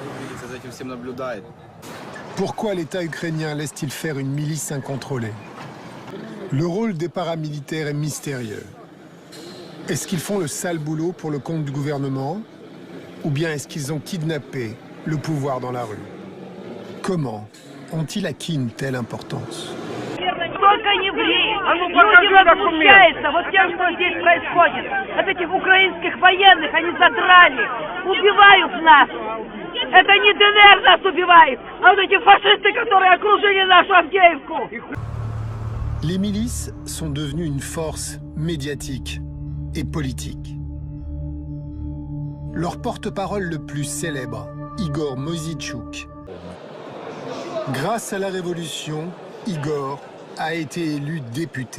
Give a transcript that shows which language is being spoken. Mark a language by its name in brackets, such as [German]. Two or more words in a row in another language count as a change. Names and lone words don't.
[French] Pourquoi l'État ukrainien laisse-t-il faire une milice incontrôlée? Le rôle des paramilitaires est mystérieux. Est-ce qu'ils font le sale boulot pour le compte du gouvernement? Ou bien est-ce qu'ils ont kidnappé le pouvoir dans la rue? Comment ont-ils acquis une telle importance? [Russian] Только не ври! Люди возмущаются вот тем, что здесь происходит. От этих украинских военных они задрали, убивают нас. Это не ДНР нас убивает, а вот эти фашисты, которые окружили нашу Авдеевку. [French] Les milices sont devenues une force médiatique et politique. Leur porte-parole le plus célèbre, Igor Moïssychuk. Grâce à la révolution, Igor a été élu député.